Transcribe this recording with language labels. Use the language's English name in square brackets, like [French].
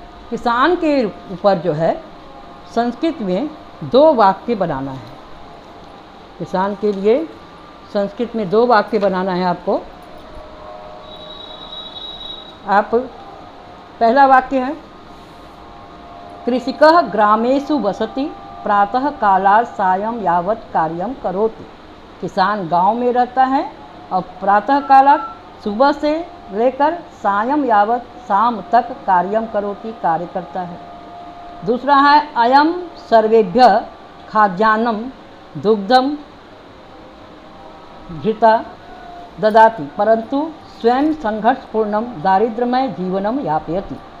[Hindi] किसान के ऊपर जो है संस्कृत में 2 वाक्य बनाना है। किसान के लिए संस्कृत में 2 वाक्य बनाना है आपको। आप पहला वाक्य है [Sanskrit] कृषिकः ग्रामेषु वसति प्रातः कालात् सायं यावत् कार्यं करोति। [Hindi] किसान गांव में रहता है और [Sanskrit] प्रातः कालात् [Hindi] सुबह से लेकर [Sanskrit] सायं यावत् [Hindi] शाम तक [Sanskrit] कार्यं करोति [Hindi] कार्य करता है। दूसरा है [Sanskrit] अयम सर्वेभ्यः खाद्यान्नं दुग्धम घृता ददाति परंतु स्वयं संघर्षपूर्णम दारिद्र्यमय जीवनम यापयति।